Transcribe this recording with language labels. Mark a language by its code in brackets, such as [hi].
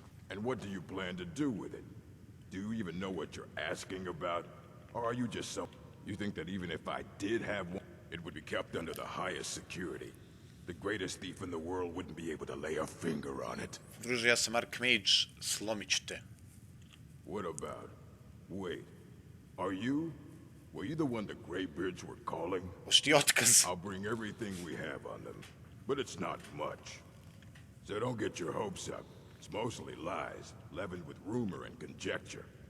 [en] And what do you plan to do with it? Do you even know what you're asking about? Or are you just so... You think that even if I did have one, it would be kept under the highest security? The greatest thief in the world wouldn't be able to lay a finger on it. [sr] Druže, ja sam Archmage, slomit ću te. [en] What about... Wait. Are you... Were you the one the Greybeards were calling? [sr] Hoš ti otkaz? [en] I'll bring everything we have on them. But it's not much. So don't get your hopes up. It's mostly lies, leavened with rumor and conjecture.